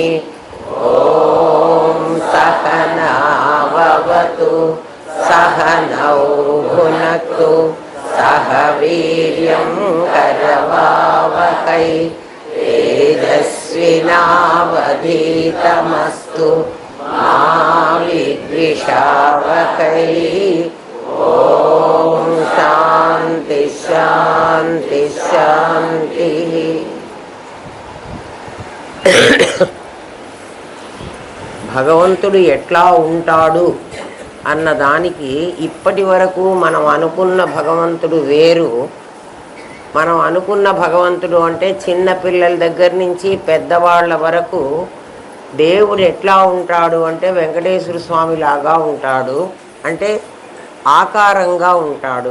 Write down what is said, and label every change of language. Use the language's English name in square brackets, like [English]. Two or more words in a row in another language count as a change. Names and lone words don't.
[Sanskrit] ॐ सहना भवतु सहनौ भुनक्तु सह वीर्यं करवावहै तेजस्विनावधीतमस्तु मा विद्विषावहै। ॐ शान्ति शान्ति शान्तिः। [Telugu] భగవంతుడు ఎట్లా ఉంటాడు అన్నదానికి ఇప్పటి వరకు మనం అనుకున్న భగవంతుడు వేరు. మనం అనుకున్న భగవంతుడు అంటే చిన్నపిల్లల దగ్గర నుంచి పెద్దవాళ్ళ వరకు దేవుడు ఎట్లా ఉంటాడు అంటే వెంకటేశ్వర స్వామి లాగా ఉంటాడు, అంటే ఆకారంగా ఉంటాడు.